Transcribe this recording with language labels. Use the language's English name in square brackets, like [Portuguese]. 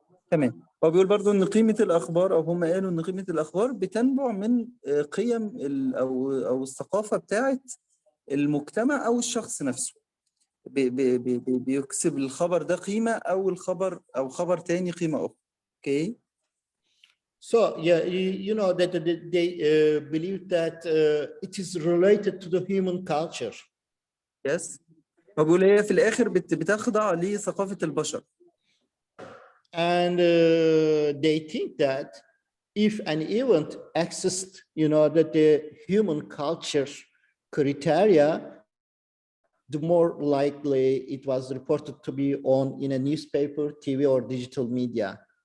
[Arabic] تمام. هو بيقول برضو ان قيمة الاخبار، او هم قالوا ان قيمة الاخبار بتنبع من قيم او الثقافة بتاعت المجتمع او الشخص نفسه. بيكسب الخبر ده قيمة او خبر تاني قيمة اخرى. [English] So yeah, you know that they believe that it is related to the human culture. Yes. [Arabic] هو بيقول هي في الاخر بتخضع لثقافة البشر. [English] And they think that if an event exists, you know, that the human culture criteria, the more likely it was reported to be on in a newspaper, TV, or digital media.